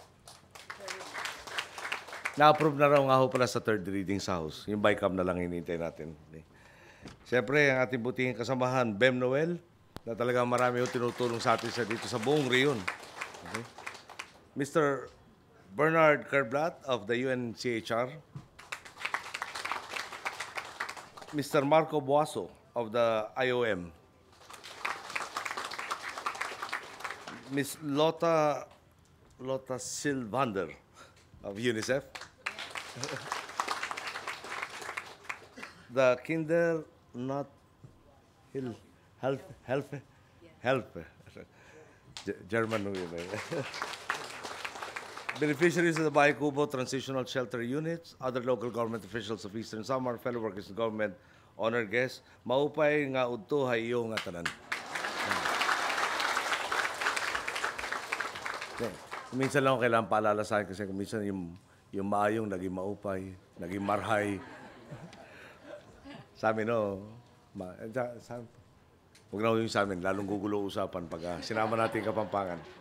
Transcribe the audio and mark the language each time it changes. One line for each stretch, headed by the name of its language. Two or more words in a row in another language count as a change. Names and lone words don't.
Filipino: Na-approve na raw nga ho pala sa
English: third reading
Filipino: sa House. Yung BICAM na lang hinihintay natin. Siyempre, ang ating butihing kasamahan, Bem Noel, na talagang marami ho tinutulong sa atin dito sa buong Rion.
English: Okay. Mr. Bernard Kerblat of the UNCHR. Mr. Marco Buaso of the IOM. Ms. Lota Silvander of UNICEF. The Kinder Not Help. German. Beneficiaries of the Bahay Kubo Transitional Shelter Units, other local government officials of Eastern Samar, fellow workers in government, honored guests,
Waray: maupay nga udto hayo nga tanan.
Filipino: Minsan lang ako kailangan paalala sa akin kasi minsan yung maayong naging maupay, naging marhay. Sa amin, no, huwag na yung sa amin, lalong gugulo usapan pag sinama natin Kapampangan.